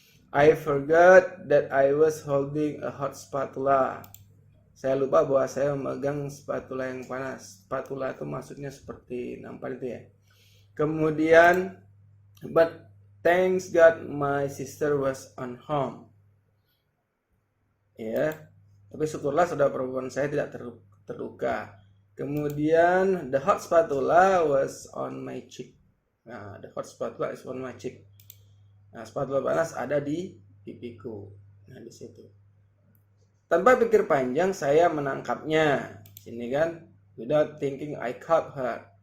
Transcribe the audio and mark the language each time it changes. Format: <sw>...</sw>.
<en>I forgot that I was holding a hot spatula.</en> <id>Saya lupa bahwa saya memegang spatula yang panas. Spatula itu maksudnya seperti nampan itu ya. Kemudian,</id> <en>but thanks God my sister was on home.</en> <id>Ya, tapi syukurlah saudara perempuan saya tidak terluka. Kemudian,</id> <en>the hot spatula was on my cheek. Nah, the hot spatula is on my cheek.</en> <id>Nah, spatula panas ada di pipiku. Nah, di situ. Tanpa pikir panjang saya menangkapnya. Sini kan,</id> <en>without thinking I caught her.</en>